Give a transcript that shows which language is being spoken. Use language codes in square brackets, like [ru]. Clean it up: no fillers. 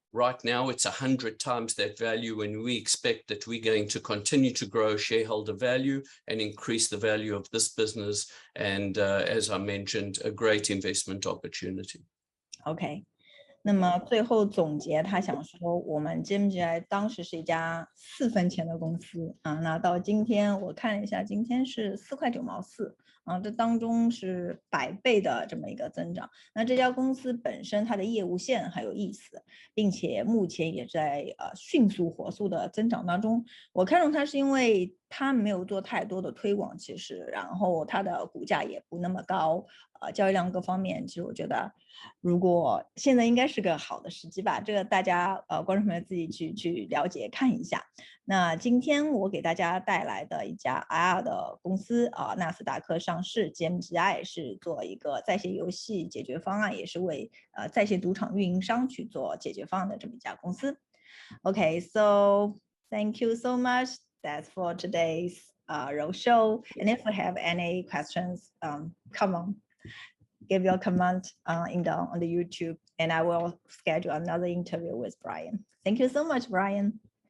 [en] Right now, it's 100 times that value, and we expect that we're going to continue to grow shareholder value and increase the value of this business. And as I mentioned, a great investment opportunity. Okay. [zh] 那么最后总结，他想说，我们 Gmgi 当时是一家4分钱的公司啊，那到今天我看了一下，今天是4块9毛4啊，这当中是100倍的这么一个增长。那这家公司本身它的业务线很有意思，并且目前也在迅速火速的增长当中。我看中它是因为它没有做太多的推广，其实，然后它的股价也不那么高，交易量各方面，其实我觉得，如果现在应该是个好的时机吧，这个大家观众朋友自己去了解看一下。那今天我给大家带来的一家 IR 的公司纳斯达克上市 Gmgi 是做一个在线游戏解决方案，也是为在线赌场运营商去做解决方案的这么一家公司。 [en] Okay, so thank you so much. That's for today's roadshow. And if you have any questions, come on, give your comment on the YouTube, and I will schedule another interview with Brian. Thank you so much, Brian.